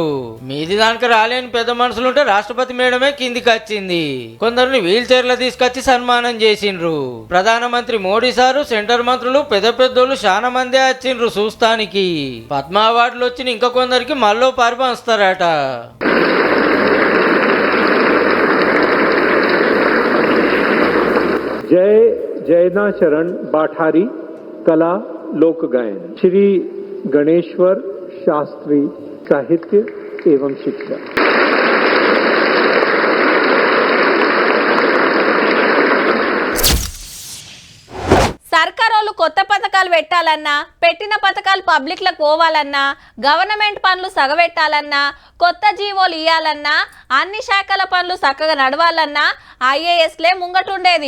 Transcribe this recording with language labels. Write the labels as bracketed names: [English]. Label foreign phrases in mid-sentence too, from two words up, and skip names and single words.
[Telugu] మీది దానికి రాలేని పెద్ద మనుషులుంటే రాష్ట్రపతి మేడమే కిందికి వచ్చింది. కొందరిని వీల్ చైర్లో తీసుకొచ్చి సన్మానం చేసిండ్రు. ప్రధానమంత్రి మోడీ సారు, సెంటర్ మంత్రులు, పెద్దోళ్ళు చాలా మందే వచ్చిండ్రు చూస్తానికి. పద్మ అవార్డులు వచ్చిన ఇంకా కొందరికి మళ్ళీ పరిపంచుతారట. [Hindi] जय जयनाचरण बाठारी, कला लोक गायन। श्री गणेश्वर शास्त्री, साहित्य एवं शिक्षा। [Telugu] సర్కారోళ్ళు కొత్త పథకాలు పెట్టాలన్నా, పెట్టిన పథకాలు పబ్లిక్లకు పోవాలన్నా, గవర్నమెంట్ పనులు సగబెట్టాలన్నా, కొత్త జీవోలు ఇవ్వాలన్నా, అన్ని శాఖల పనులు చక్కగా నడవాలన్నా ఐఏఎస్లే ముంగటుండేది.